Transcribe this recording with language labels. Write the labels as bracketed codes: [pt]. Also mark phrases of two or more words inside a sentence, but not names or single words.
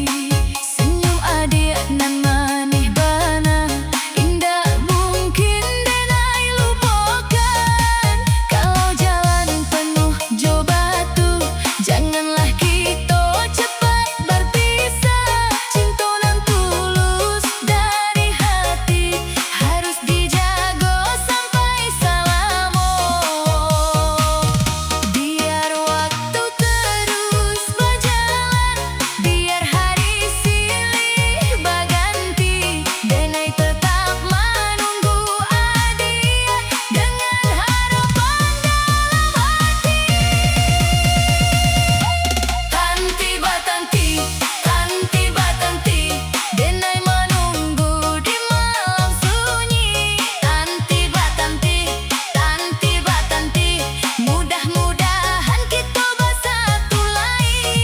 [min] Senyum adik nan manis bana, indah mungkin denai lupakan. Kalau jalan penuh jo batu, [id] janganlah kita cepat berpisah. Cinta nan tulus dari hati harus dijaga sampai selama. Biar waktu terus berjalan, biar hari silih berganti, denai tetap menunggu adik dengan harapan dalam hati. [min] Tanti batanti, tanti batanti, denai [id] menunggu di malam sunyi. [min] Tanti batanti, tanti batanti, [id] mudah-mudahan kita bersatu lagi.